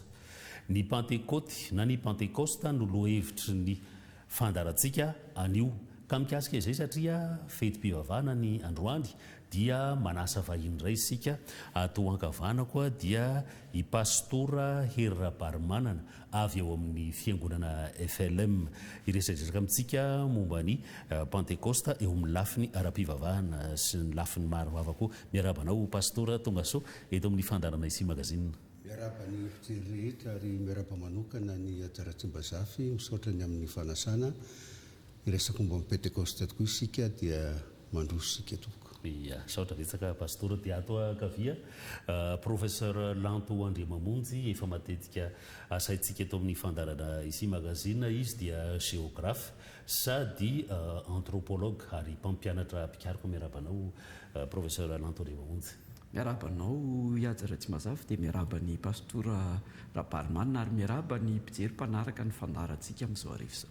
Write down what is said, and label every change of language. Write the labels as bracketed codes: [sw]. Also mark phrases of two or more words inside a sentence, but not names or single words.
[mg] Ny Pentecôte na ny Pentecoste no lohevitry ny fandarantsika anio ka mikasika izay satria fetim-pivavahana ny androany dia manasa vahiny iray isika atao ankavana koa dia i pastora Herabarimanana avy eo amin'ny fiangonana FLM iresadresaka amintsika momba ny Pentecoste eo amin'ny lafiny ara-pivavahana sy ny lafiny marovava koa. Miarabanao pastora Tongaso eto amin'ny fandarana ici magazine. Miaraba ny fijery rehetra ary miaraba manokana ny Ajaratsimbazafy misaotra ny amin'ny fanasana iresaka momba amin'ny Pentecoste tokoa isika dia mandroso isika tokoa. Ya, saotra betsaka pastora dia ato akavia professeur Lanto Andriamamonjy efa matetika asaitsika eto amin'ny fandarana ici magazine. Izy dia géographe sady anthropologue ary mpampianatra pikariko. Miarabanao professeur Lanto Andriamamonjy. Miarabanao Ajaratsimbazafy dia miaraba ny pastora Rabarimanana ary miaraba ny mpijery mpanaraka ny fandarantsika amin'izao arivo izao.